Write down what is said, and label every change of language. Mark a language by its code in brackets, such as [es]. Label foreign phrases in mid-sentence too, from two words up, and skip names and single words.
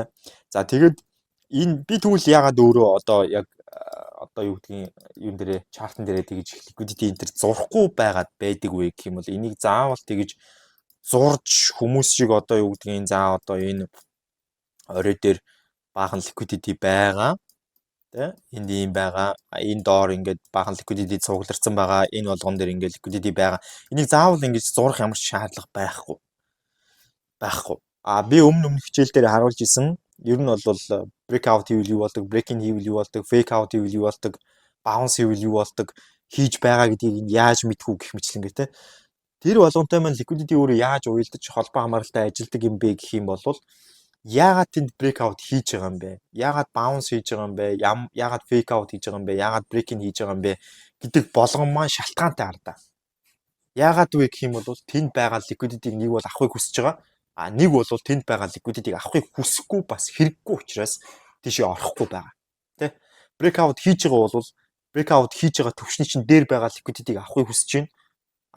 [mn] За тэгээд энэ би тэгвэл яагаад өөрөө одоо яг одоо юу гэдгийг юм дээрээ чартан дээрээ тэгж liquidity энтер зурхгүй байгаад байдаг вэ гэх юм бол энийг заавал тэгж зурж хүмүүс шиг одоо юу гэдгийг одоо энэ орой дээр баахан liquidity байгаа тэ энд ийм байгаа энэ доор ингээд баахан liquidity цугларсан байгаа энэ болгон дээр ингээд liquidity байгаа энийг заавал ингэж зурах ямар ч шаардлага байхгүй би өмнөх хичээл дээр харуулж исэн ер нь бол breakout хийвэл юу болдог, break-in хийвэл юу болдог, [en] fake out [mn] хийвэл юу болдог, bounce хийвэл юу болдог, хийж байгаа гэдгийг яаж мэдхүү гэх мэтлэн гэ тэ. Тэр болгонтой маань liquidity өөрөө яаж уялдаж холбоо хамааралтай ажилдаг юм бэ гэх юм бол яагаад тэнд breakout хийж байгаа юм бэ? Яагаад bounce хийж байгаа юм бэ? Яагаад [en] fake out [mn] хийж байгаа юм бэ? Яагаад break-in хийж байгаа юм бэ гэдэг болгон маань шалтгаантай ардаа. Яагаад вэ гэх юм бол тэнд байгаа liquidity-г нэг бол авахыг хүсэж байгаа. Нэг бол тэнд байгаа liquidity-г авахыг хүсэхгүй бас хэрэггүй учраас тийшээ орохгүй байгаа. Тэ? Breakout хийж байгаа бол breakout хийж байгаа төвшний чинь дээр байгаа liquidity-г авахыг хүсэж байна.